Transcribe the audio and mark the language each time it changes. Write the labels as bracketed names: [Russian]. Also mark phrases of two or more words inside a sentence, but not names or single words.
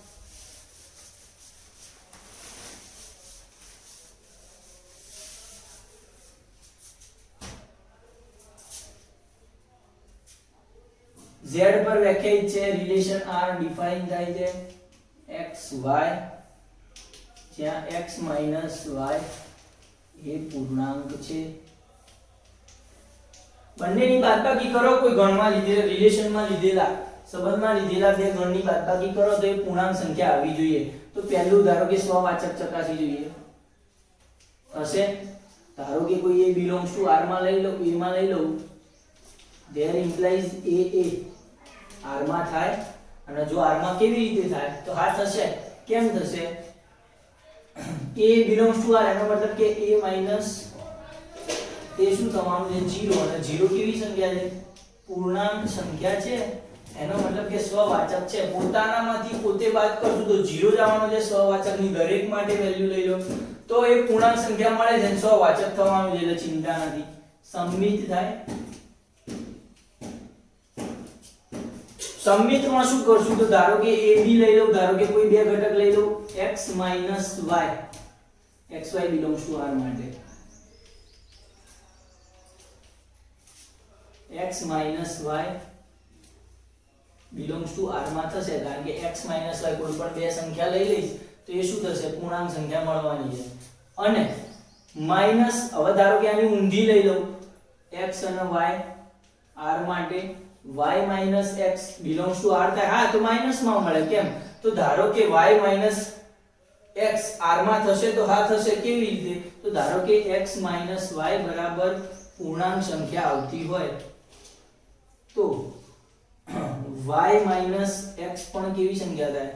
[Gujarati] z પર વ્યાખ્યાયિત છે, રિલેશન r ડિફાઇન થાય છે x y, જ્યાં x y એ પૂર્ણાંક છે. બંનેની બાદબાકી કરો, કોઈ ગણમાં લીધેલા, રિલેશનમાં લીધેલા, સંબંધમાં લીધેલા બે ગણની બાદબાકી કરો તો એ પૂર્ણાંક સંખ્યા આવી જોઈએ. તો પહેલું ધારો કે સ્વવાચક ચકાસી જોઈએ, હશે. ધારો કે કોઈ [English] a belongs to R [Gujarati] માં લઈ લો, a માં લઈ લો, [English] there implies a R [Gujarati] માં થાય, અને જો R માં કેવી રીતે થાય તો હા થશે. કેમ થશે? [English] a belongs to R [Gujarati] એનો મતલબ કે a માઈનસ એ શું થવાનું છે? 0, અને 0 કેવી સંખ્યા છે? પૂર્ણાંક સંખ્યા છે, એનો મતલબ કે સ્વવાચક છે. પોતાનામાંથી પોતે બાદ કરશું તો 0 જ આવવાનો છે. સ્વવાચકની દરેક માટે વેલ્યુ લઈ લો તો એ પૂર્ણાંક સંખ્યા મળે છે, સ્વવાચક થવાનું છે, એટલે ચિંતા નથી. સમમિત થાય. સમમિતમાં શું કરશું? તો ધારો કે a b લઈ લો, ધારો કે કોઈ બે ઘટક લઈ લો, [English] x y belongs to R [Gujarati] માટે [English] x y belongs to R [Gujarati] માં થશે, કારણ કે x y કોઈ પણ બે સંખ્યા લઈ લઈશ તો એ શું થશે? પૂર્ણાંક સંખ્યા મળવાની છે. અને માઈનસ, હવે ધારો કે આની ઊંધી લઈ લઉં, x અને y R માટે [English] y x belongs to R [Gujarati] થાય. હા, તો માઈનસ માં મળે. કેમ? તો ધારો કે y x R માં થશે તો હા થશે. કેવી રીતે? તો ધારો કે x y બરાબર પૂર્ણાંક સંખ્યા આવતી હોય તો y x પણ કેવી સંખ્યા થાય?